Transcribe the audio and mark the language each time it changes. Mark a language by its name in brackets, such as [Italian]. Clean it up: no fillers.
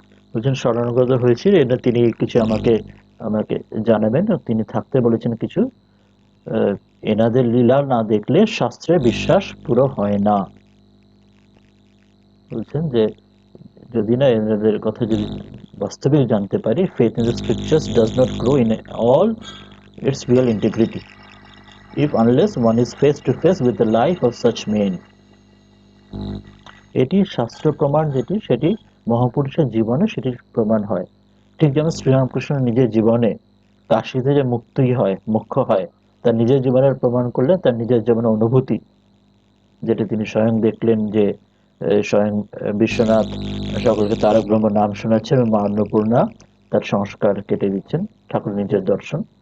[Bangla] বলছেন শরণাগত হয়েছিল, এটা তিনি কিছু আমাকে আমাকে জানাবেন। তিনি থাকতে বলেছেন কিছু, এনাদের লীলা না দেখলে শাস্ত্রে বিশ্বাস পুরো হয় না। বলছেন যে যদি না এনাদের কথা যদি বাস্তবিক জানতে পারি, [English] faith in the scriptures does not grow in all its real integrity if unless one is face to face with the life of such men. [Bangla] এটি শাস্ত্র প্রমাণ, যেটি সেটি মহাপুরুষের জীবনে সেটির প্রমাণ হয়। ঠিক যেমন শ্রীরামকৃষ্ণ নিজের জীবনে কাশীতে যে মুক্তি হয়, মোক্ষ হয়, তার নিজের জীবনের প্রমাণ করলেন তার নিজের জীবনের অনুভূতি, যেটা তিনি স্বয়ং দেখলেন যে স্বয়ং বিশ্বনাথ সকলকে তারক ব্রহ্ম নাম শোনাচ্ছেন এবং মা অন্নপূর্ণা তার সংস্কার কেটে দিচ্ছেন, ঠাকুর নিজের দর্শন।